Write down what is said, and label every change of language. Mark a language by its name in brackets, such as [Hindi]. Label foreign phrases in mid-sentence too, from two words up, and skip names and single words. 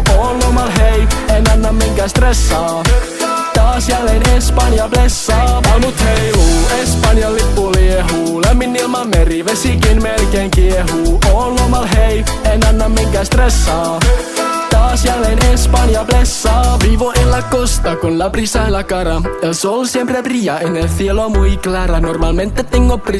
[Finnish] Oon lomal hei, en anna minkään stressaa. Taas jälleen Espanja blessaa. Palmut heiluu, Espanjan lippu liehuu. Lämmin ilma meri, vesikin melkein kiehuu. Oon lomal hei, en anna minkään stressaa. Taas jälleen Espanja blessa. [Spanish] Vivo en la costa con la brisa en la cara. El sol siempre brilla en el cielo muy clara. Normalmente tengo prisa.